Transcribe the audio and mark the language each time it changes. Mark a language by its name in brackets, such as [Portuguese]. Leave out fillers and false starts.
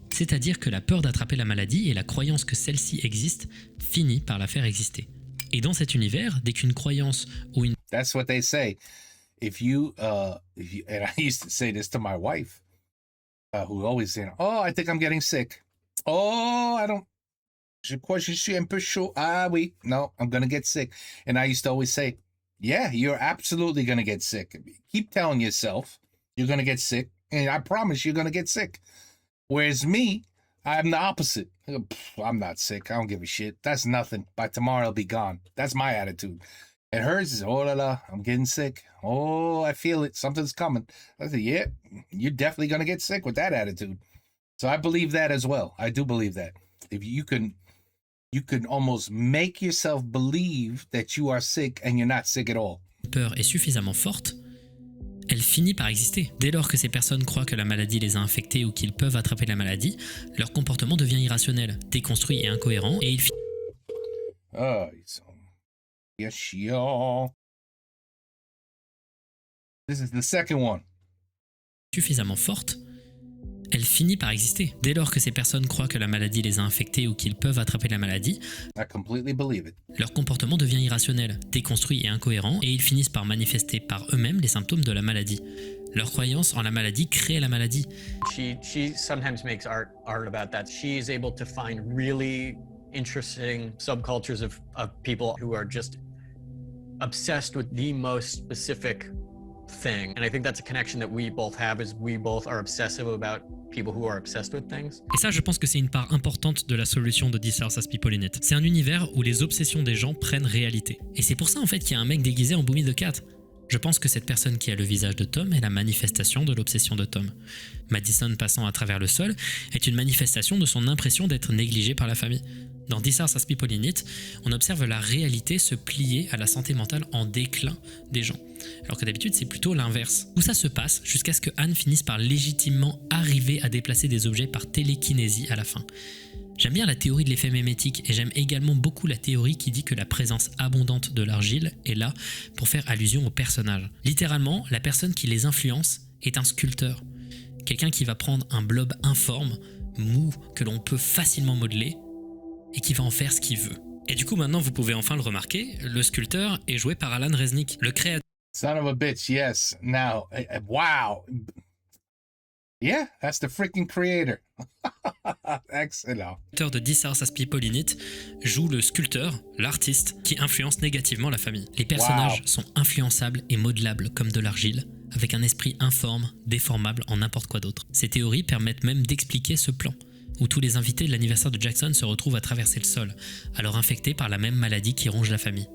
[French] C'est-à-dire que la peur d'attraper la maladie et la croyance que celle-ci existe finit par la faire exister. Et dans cet univers, dès qu'une croyance ou une... [English] That's what they say. If you and I used to say this to my wife, who always saying, "Oh, I think I'm getting sick. [French] Oh, je crois que je suis un peu chaud. Ah oui, [English] no, I'm gonna get sick." And I used to always say, "Yeah, you're absolutely gonna get sick. Keep telling yourself you're gonna get sick, and I promise you're gonna get sick." Whereas me, I'm the opposite. I'm not sick. I don't give a shit. That's nothing. By tomorrow, I'll be gone. That's my attitude. And hers is, oh la la, I'm getting sick. Oh, I feel it. Something's coming. I said, yeah, you're definitely going to get sick with that attitude. So I believe that as well. I do believe that. If you can almost make yourself believe that you are sick and you're not sick at all. [French] Peur est suffisamment forte, elle finit par exister. Dès lors que ces personnes croient que la maladie les a infectés ou qu'ils peuvent attraper la maladie, leur comportement devient irrationnel, déconstruit et incohérent, et ils finissent... [English] Yes, y'all. This is the second one. [French] Suffisamment forte, elle finit par exister. Dès lors que ces personnes croient que la maladie les a infectés ou qu'ils peuvent attraper la maladie, [English] I completely believe it. [French] Leur comportement devient irrationnel, déconstruit et incohérent, et ils finissent par manifester par eux-mêmes les symptômes de la maladie. Leur croyance en la maladie crée la maladie. [English] She sometimes makes art about that. She is able to find really interesting subcultures of people who are just obsessed with the most specific thing. And I think that's a connection that we both have, is we both are obsessive about people who are obsessed with things. [French] Et ça, je pense que c'est une part importante de la solution de This House Has People in It. C'est un univers où les obsessions des gens prennent réalité. Et c'est pour ça en fait qu'il y a un mec déguisé en Boomy the Cat. Je pense que cette personne qui a le visage de Tom est la manifestation de l'obsession de Tom. Madison passant à travers le sol est une manifestation de son impression d'être négligé par la famille. Dans This House Has People in It, on observe la réalité se plier à la santé mentale en déclin des gens. Alors que d'habitude, c'est plutôt l'inverse. Où ça se passe jusqu'à ce que Anne finisse par légitimement arriver à déplacer des objets par télékinésie à la fin. J'aime bien la théorie de l'effet mémétique et j'aime également beaucoup la théorie qui dit que la présence abondante de l'argile est là pour faire allusion aux personnages. Littéralement, la personne qui les influence est un sculpteur. Quelqu'un qui va prendre un blob informe, mou, que l'on peut facilement modeler et qui va en faire ce qu'il veut. Et du coup, maintenant, vous pouvez enfin le remarquer, le sculpteur est joué par Alan Resnick, le créateur [English] Son of a bitch, yes. Now, wow. Yeah, that's the freaking creator. Excellent. [French] de This House Has People in It joue le sculpteur, l'artiste, qui influence négativement la famille. Les personnages sont influençables et modelables comme de l'argile, avec un esprit informe, déformable en n'importe quoi d'autre. Ces théories permettent même d'expliquer ce plan, où tous les invités de l'anniversaire de Jackson se retrouvent à traverser le sol, alors infectés par la même maladie qui ronge la famille.